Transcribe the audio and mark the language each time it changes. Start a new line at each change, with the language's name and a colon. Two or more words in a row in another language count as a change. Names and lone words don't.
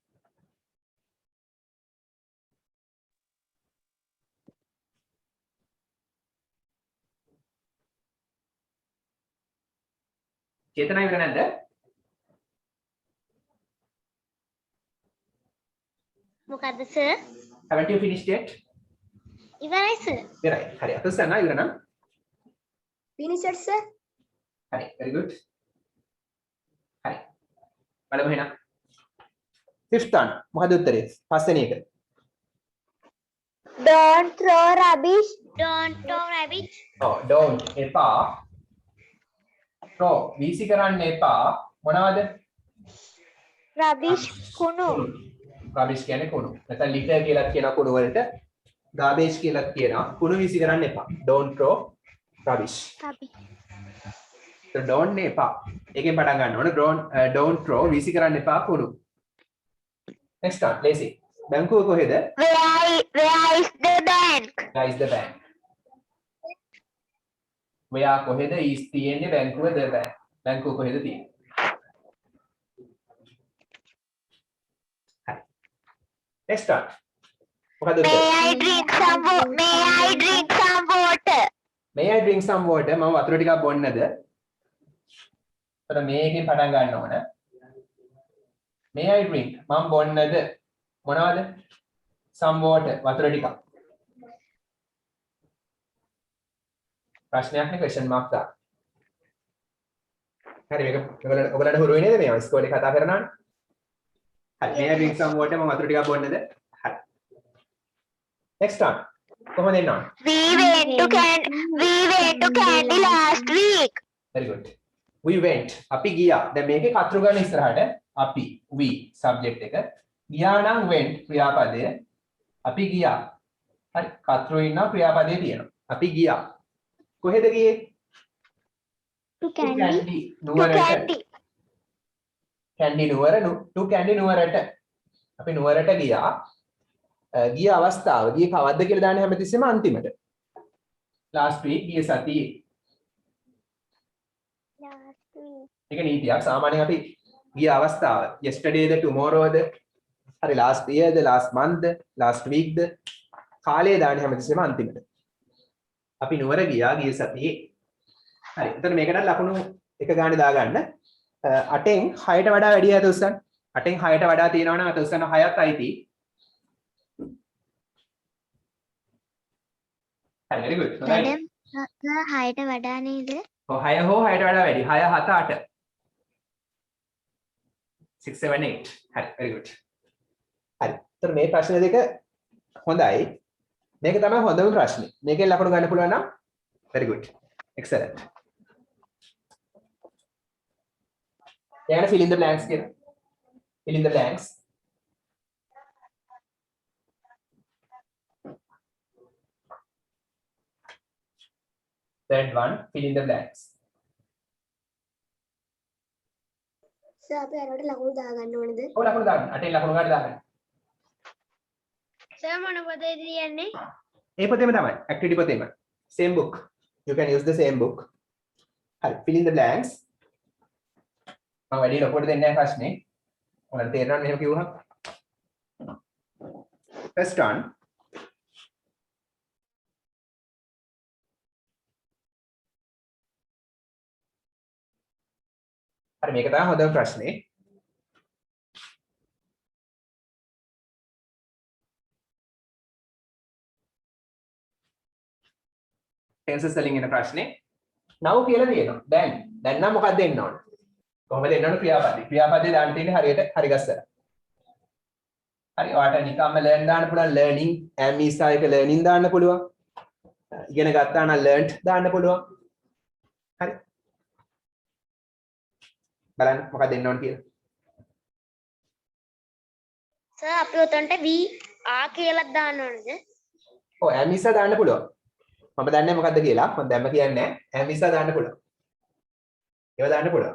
Sinhala: චේතනා ඉවර නැද්ද? මොකද්ද සර්?
English: haven't you finished yet?
Sinhala: ඉවරයි සර්. ඉවරයි. හරි අතොත් සර් ඉවර නම්. finished සර්. හරි
English: very good.
Sinhala: හරි. බලමු එහෙනම්.
English: fifth one
Sinhala: මොකද උත්තරේ? පස්වෙනි එක.
English: Don't throw rubbish. Don't throw rubbish.
Sinhala: ඔව් don't එපා. throw වීසි කරන්න එපා. මොනවද? Rubbish කුණු. rubbish කියන්නේ කුණු. නැත්නම් litter කියලා කියන කුණු වලට garbage කියලා කියනවා. කුණු වීසි කරන්න එපා.
English: don't throw rubbish. so don't
Sinhala: නේ එපා. ඒකෙන් පටන් ගන්න ඕනේ.
English: don't throw
Sinhala: වීසි කරන්න එපා කුණු.
English: next one lazy.
Sinhala: බැංකුව කොහෙද?
English: Where is the bank? Where is the bank? where කොහෙද is
Sinhala: තියෙන්නේ බැංකුව
English: the bank.
Sinhala: බැංකුව කොහෙද තියෙන්නේ? හරි.
English: next one.
Sinhala: මොකද උත්තර?
English: May I drink some water? May I drink some water?
Sinhala: මම වතුර ටිකක් බොන්නද? එතන මේකෙන් පටන් ගන්න ඕන.
English: May I drink?
Sinhala: මම බොන්නද? මොනවද?
English: some water
Sinhala: වතුර ටිකක්. ප්‍රශ්නයක් නේ
English: question mark
Sinhala: දාන්න. හරි මේක ඔයගලට හුරු වෙන්නේ නේද මේ ඉස්කෝලේ කතා කරනවනේ? හරි.
English: May I drink some water?
Sinhala: මම වතුර ටිකක් බොන්නද? හරි.
English: Next one.
Sinhala: කොහොමද එන්න ඕන?
English: We went to Candy last week. Very good. We went.
Sinhala: අපි ගියා. දැන් මේකේ කතරු ගන්න ඉස්සරහට අපි
English: we subject
Sinhala: එක. ගියා නම් went ක්‍රියාපදය. අපි ගියා. හරි. කතරු ඉන්නවා ක්‍රියාපදයේ තියෙනවා. අපි ගියා. කොහෙද ගියේ?
English: To To Candy. Candy. To
Sinhala: නුවරට.
English: Candy.
Sinhala: Candy නුවර to Candy නුවරට. අපි නුවරට ගියා. ගිය අවස්ථාව ගිය කවද්ද කියලා දාන්නේ හැමතිස්සෙම අන්තිමට.
English: last week
Sinhala: ගිය සතියේ.
English: Last week.
Sinhala: ඒක නීතියක්. සාමාන්‍යයෙන් අපි ගිය අවස්ථාව yesterday ද tomorrow ද හරි
English: last year
Sinhala: ද
English: last month
Sinhala: ද
English: last week
Sinhala: ද කාලය දාන්නේ හැමතිස්සෙම අන්තිමට. අපි නුවර ගියා ගිය සතියේ. හරි. එතකොට මේකට ලකුණු එක ගානේ දාගන්න. 8න් 6ට වඩා වැඩි අත උස්සන්න. 8න් 6ට වඩා තියෙනවා නම් අත උස්සන්න 6ක් අයිති. හරි
English: very good.
Sinhala: හොඳයි. Madam, 6ට වඩා නේද? ඔව් 6 හෝ 6ට වඩා වැඩි. 6 7 8. 6 7 8. හරි
English: very good.
Sinhala: හරි. එතකොට මේ ප්‍රශ්න දෙක හොඳයි. මේක තමයි හොඳම ප්‍රශ්නේ. මේකෙන් ලකුණු ගන්න පුළුවන් නම්
English: very good. Excellent.
Sinhala: යාන
English: fill in the blanks
Sinhala: කියලා.
English: Fill in the blanks. Third one, fill in the blanks.
Sinhala: සර් අපි අරකට ලකුණු දාගන්න ඕනේද? ඔය ලකුණු දාන්න. 8න් ලකුණු ගන්න දාන්න. සර් මොන පොතේද කියන්නේ? ඒ පොතේම තමයි. activity පොතේම.
English: Same book. You can use the same book.
Sinhala: හරි.
English: Fill in the blanks.
Sinhala: මම වැඩි ලොකුවට දෙන්නේ නැහැ ප්‍රශ්නේ. ඔයාලට තේරෙනවද මෙහෙම කිව්වහම?
English: First one.
Sinhala: හරි මේක තමයි හොඳම ප්‍රශ්නේ. tenses වලින් එන ප්‍රශ්නේ. now කියලා තියෙනවා. දැන් නම් මොකක්ද එන්න ඕන? කොහොමද එන්න ඕන ක්‍රියාපදේ? ක්‍රියාපදේ දාන්න තියෙන්නේ හරියට හරි ගස්සලා. හරි ඔයාලට නිකම්ම learn දාන්න පුළුවන්
English: learning am is
Sinhala: එක learning දාන්න පුළුවන්. ඉගෙන ගත්තා නම් learned දාන්න පුළුවන්. හරි. බලන්න මොකක්ද එන්න ඕන කියලා. සර් අපි උතන්ට
English: we are
Sinhala: කියලා දාන්න ඕනද? ඔව්
English: am is
Sinhala: දාන්න පුළුවන්. මම දන්නේ මොකද්ද කියලා. මම දැම්ම කියන්නේ නැහැ.
English: am is
Sinhala: දාන්න පුළුවන්. ඒව දාන්න පුළුවන්.